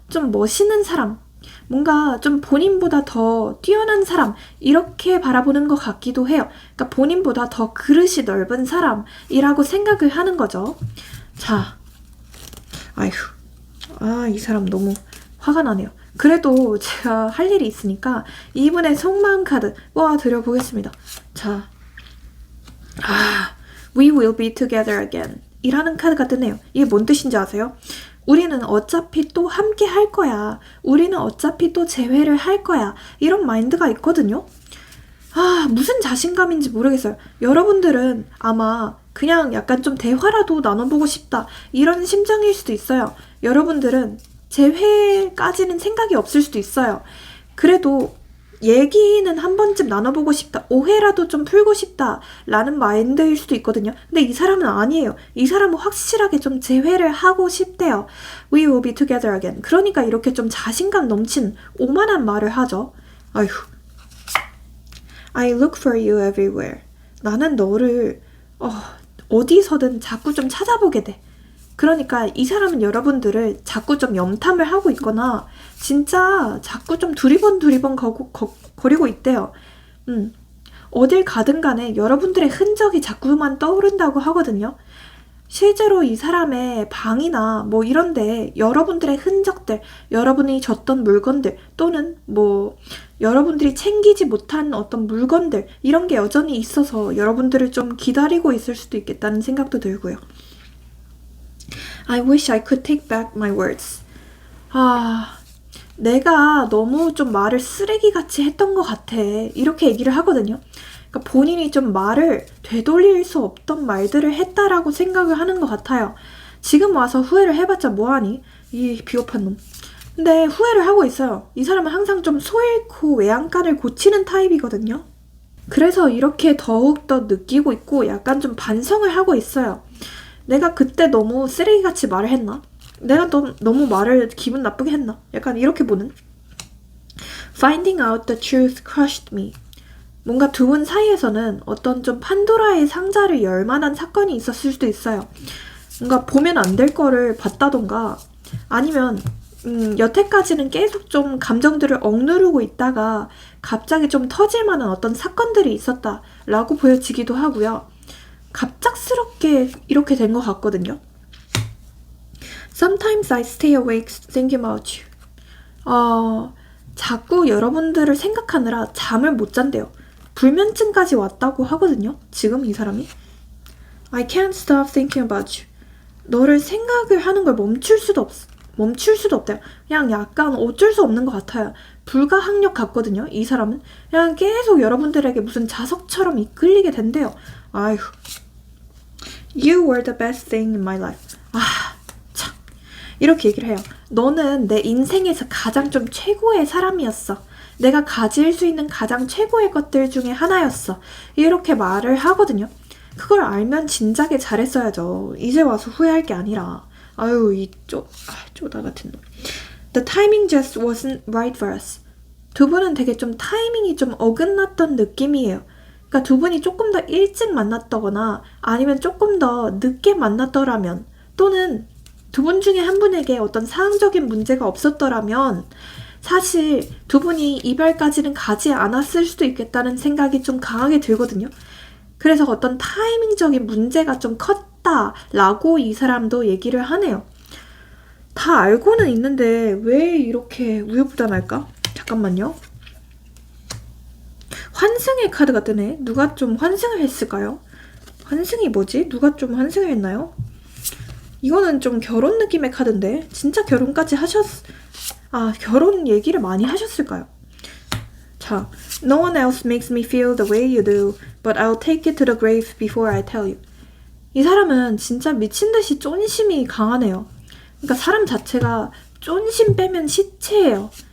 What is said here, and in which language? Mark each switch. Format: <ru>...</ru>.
<ko>좀 멋있는 사람, 뭔가 좀 본인보다 더 뛰어난 사람, 이렇게 바라보는 것 같기도 해요. 그러니까 본인보다 더 그릇이 넓은 사람이라고 생각을 하는 거죠. 자, 아휴, 이 사람 너무 화가 나네요. 그래도 제가 할 일이 있으니까 이분의 속마음 카드 드려보겠습니다.</ko> <en>자, We will be together again</en> <ko>이라는 카드가 뜨네요. 이게 뭔 뜻인지 아세요? 우리는 어차피 또 함께 할 거야. 우리는 어차피 또 재회를 할 거야. 이런 마인드가 있거든요. 무슨 자신감인지 모르겠어요. 여러분들은 아마 그냥 약간 좀 대화라도 나눠보고 싶다, 이런 심정일 수도 있어요. 여러분들은 재회까지는 생각이 없을 수도 있어요. 그래도 얘기는 한 번쯤 나눠보고 싶다, 오해라도 좀 풀고 싶다 라는 마인드일 수도 있거든요. 근데 이 사람은 아니에요. 이 사람은 확실하게 좀 재회를 하고 싶대요.</ko> <en>We will be together again.</en> <ko>그러니까 이렇게 좀 자신감 넘친 오만한 말을 하죠.</ko> <en>아휴, I look for you everywhere.</en> <ko>나는 너를 어디서든 자꾸 좀 찾아보게 돼. 그러니까 이 사람은 여러분들을 자꾸 좀 염탐을 하고 있거나 진짜 자꾸 좀 두리번 거리고 있대요. 어딜 가든 간에 여러분들의 흔적이 자꾸만 떠오른다고 하거든요. 실제로 이 사람의 방이나 뭐 이런데 여러분들의 흔적들, 여러분이 줬던 물건들, 또는 뭐 여러분들이 챙기지 못한 어떤 물건들, 이런 게 여전히 있어서 여러분들을 좀 기다리고 있을 수도 있겠다는 생각도 들고요.</ko> <en>I wish I could take back my words.</en> <ko>내가 너무 좀 말을 쓰레기같이 했던 것 같아, 이렇게 얘기를 하거든요. 그러니까 본인이 좀 말을 되돌릴 수 없던 말들을 했다라고 생각을 하는 것 같아요. 지금 와서 후회를 해봤자 뭐하니? 이 비겁한 놈. 근데 후회를 하고 있어요. 이 사람은 항상 좀 소 잃고 외양간을 고치는 타입이거든요. 그래서 이렇게 더욱더 느끼고 있고 약간 좀 반성을 하고 있어요. 내가 그때 너무 쓰레기같이 말을 했나? 내가 너무 말을 기분 나쁘게 했나? 약간 이렇게 보는.</ko> <en>Finding out the truth crushed me.</en> <ko>뭔가 두 분 사이에서는 어떤 좀 판도라의 상자를 열 만한 사건이 있었을 수도 있어요. 뭔가 보면 안 될 거를 봤다던가, 아니면 여태까지는 계속 좀 감정들을 억누르고 있다가 갑자기 좀 터질 만한 어떤 사건들이 있었다라고 보여지기도 하고요. 갑작스럽게 이렇게 된 것 같거든요.</ko> <en>Sometimes I stay awake thinking about you.</en> <ko>자꾸 여러분들을 생각하느라 잠을 못 잔대요. 불면증까지 왔다고 하거든요. 지금 이 사람이.</ko> <en>I can't stop thinking about you.</en> <ko>너를 생각을 하는 걸 멈출 수도 없대요. 그냥 약간 어쩔 수 없는 것 같아요. 불가항력 같거든요. 이 사람은 그냥 계속 여러분들에게 무슨 자석처럼 이끌리게 된대요. 아휴.</ko> <en>You were the best thing in my life.</en> <ko>참. 이렇게 얘기를 해요. 너는 내 인생에서 가장 좀 최고의 사람이었어. 내가 가질 수 있는 가장 최고의 것들 중에 하나였어. 이렇게 말을 하거든요. 그걸 알면 진작에 잘했어야죠. 이제 와서 후회할 게 아니라. 아유, 이 쪼다 같은 놈.</ko> <en>The timing just wasn't right for us.</en> <ko>두 분은 되게 좀 타이밍이 좀 어긋났던 느낌이에요. 그러니까 두 분이 조금 더 일찍 만났다거나 아니면 조금 더 늦게 만났더라면, 또는 두 분 중에 한 분에게 어떤 사항적인 문제가 없었더라면 사실 두 분이 이별까지는 가지 않았을 수도 있겠다는 생각이 좀 강하게 들거든요. 그래서 어떤 타이밍적인 문제가 좀 컸다라고 이 사람도 얘기를 하네요. 다 알고는 있는데 왜 이렇게 우유부단할까? 잠깐만요. 환승의 카드가 뜨네. 누가 좀 환승을 했을까요? 환승이 뭐지? 누가 좀 환승을 했나요? 이거는 좀 결혼 느낌의 카드인데 진짜 결혼까지 결혼 얘기를 많이 하셨을까요?</ko> <en>자, No one else makes me feel the way you do, but I'll take it to the grave before I tell you.</en> <ko>이 사람은 진짜 미친듯이 쫀심이 강하네요. 그러니까 사람 자체가 쫀심 빼면 시체예요.</ko>